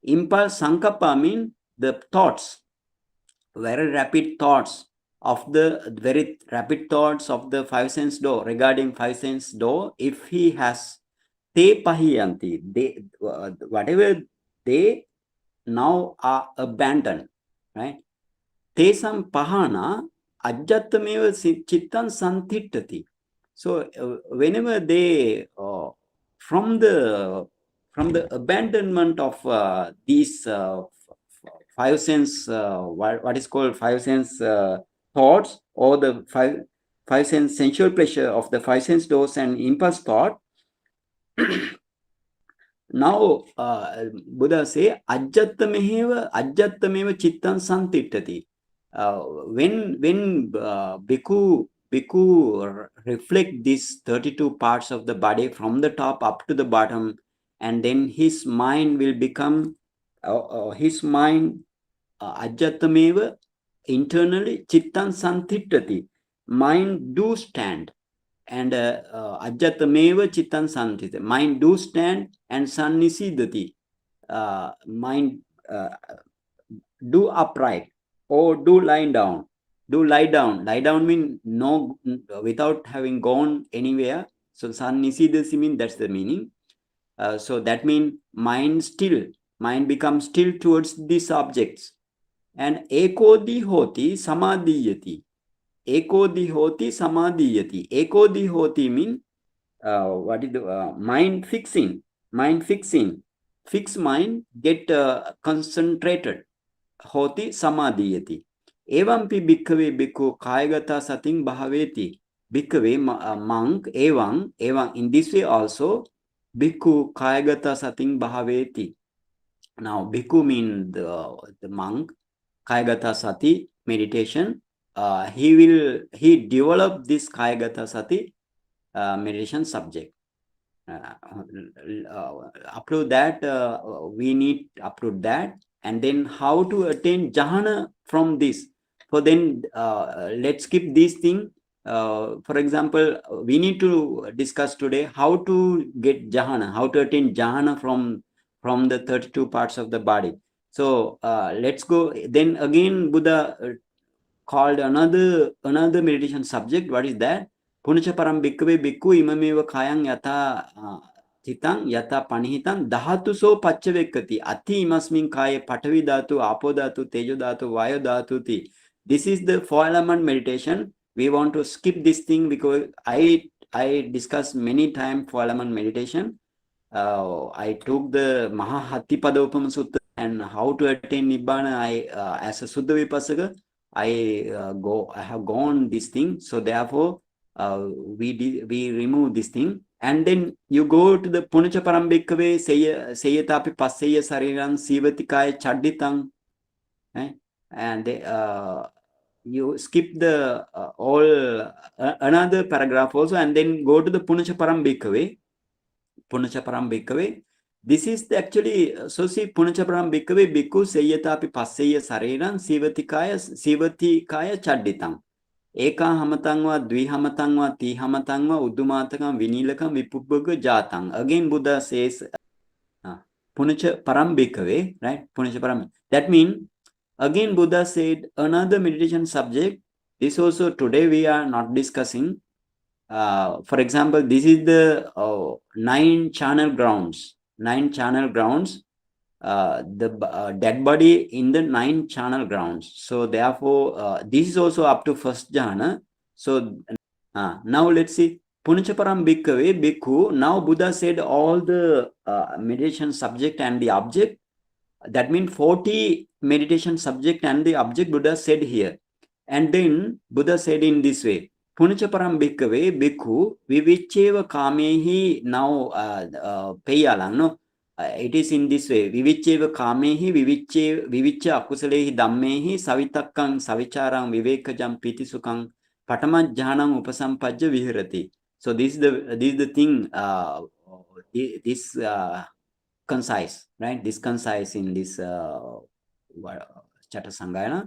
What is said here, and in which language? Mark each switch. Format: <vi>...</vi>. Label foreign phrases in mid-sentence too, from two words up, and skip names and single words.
<en>Impulse sankappa mean the thoughts, very rapid thoughts of the five sense door, regarding five sense door. If he has</en> <pi>te pahiyanti,</pi> <en>they whatever they now are abandoned, right?</en> <pi>Tesam pahana ajjatameva chittan santittati.</pi> <en>So whenever they from the abandonment of these five sense what is called five sense thoughts, or the five sense sensual pleasure of the five sense doors and impulse thought. Now Buddha say</en> <pi>ajjattameva chittan santittati.</pi> <en>When bhikkhu reflect these 32 parts of the body from the top up to the bottom, and then his mind will become his mind ajjattameva, internally</en> <pi>chittan santittati,</pi> <en>mind do stand, and</en> <pi>ajjatameva chittan santite,</pi> <en>mind do stand and sannisidati, mind uh, do upright or do lie down. Lie down mean no, without having gone anywhere. So sannisidasi mean, that's the meaning. So that means mind becomes still towards these objects.</en> <pi>And ekodi hoti samadhiyati. Ekodi hoti samadhiyati. Ekodi hoti</pi> <en>mean what is the mind fixing. Fixed mind get concentrated.</en> <pi>Hoti samadhiyati. Evampi bhikkhave bhikkhu kayagata sating bhaveti. Bhikkhave monk evam</pi> <en>in this way also</en> <pi>bhikkhu kayagata sating bhaveti.</pi> <en>Now bhikkhu mean the monk,</en> <pi>kayagata sati</pi> <en>meditation. He develop this</en> <pi>kayagata sati</pi> <en>meditation subject. Upload that, we need upload that, and then how to attain jhana from this. So then let's skip this thing. For example, we need to discuss today how to get jhana, how to attain jhana from the 32 parts of the body. So let's go. Then again Buddha called another meditation subject. What is that?</en> <pi>Punacha param bhikkhave bhikkhu imameva kayang yata chitang yata panihitang dhatu so paccavekati ati imasmin kaya patavi dhatu apo dhatu tejo dhatu vayo dhatu ti.</pi> <en>This is the 4-element meditation. We want to skip this thing because I discussed many times 4-element meditation. I took the Mahahatipadopama Sutta and how to attain Nibbana. I as a</en> <pi>Suddha Vipassaka,</pi> <en>I have gone this thing. So therefore, we remove this thing, and then you go to the</en> <pi>Punacha Parambhikkhave Seyatapi Passeya Sariran Sivatikaya Chadditang,</pi> <en>and you skip the all another paragraph also, and then go to the</en> <pi>Punacha Parambhikkhave. Punacha param bhikkhave.</pi> <en>This is the actually, so see,</en> <pi>Punacha param bhikkhave bhikkhu seyyatapi passeya sareran sivatikaya chadditang. Eka hamatangva, dvihamatangva, tihamatangva, uddumatakam, vinilakam, vipubbaga jatang.</pi> <en>Again Buddha says,</en> <pi>Punacha param bhikkhave,</pi> <en>right?</en> <pi>Punacha param.</pi> <en>That means, again Buddha said another meditation subject. This also today we are not discussing. For example, this is the 9 channel grounds. The dead body in the 9 channel grounds. So therefore, this is also up to first jhana. So now let's see.</en> <pi>Punachaparam bhikkhave bhikkhu.</pi> <en>Now Buddha said all the meditation subject and the object. That means 40 meditation subject and the object Buddha said here. And then Buddha said in this way.</en> <pi>Punacha param bhikkhave bhikkhu vivicheva kamehi.</pi> <en>Now peyalang, no? It is in this way.</en> <pi>Vivicheva kamehi vivicha akusalehi dhammehi savitakkang savicharam vivekajam piti sukang patama jhanam upasampajja vihirati.</pi> <en>So this is the thing, this concise, right? This concise in this Chata Sangayana.</en>